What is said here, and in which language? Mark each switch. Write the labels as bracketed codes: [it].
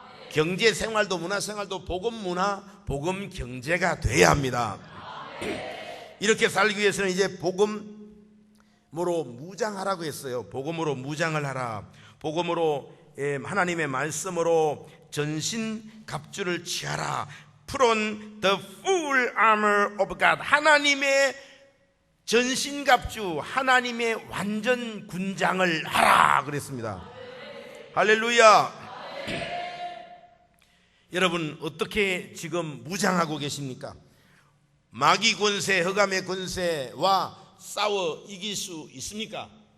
[ko] 경제 생활도 문화 생활도 복음 문화, 복음 경제가 돼야 합니다. 이렇게 살기 위해서는 이제 복음으로 무장하라고 했어요. 복음으로 무장을 하라. 복음으로 하나님의 말씀으로 전신 갑주를 취하라. [en] Put on the full armor of God. [ko] 하나님의 전신갑주, 하나님의 완전 군장을 하라 그랬습니다. 할렐루야. 여러분 어떻게 지금 무장하고 계십니까? 마귀 권세, 흑암의 권세와 싸워 이길 수 있습니까?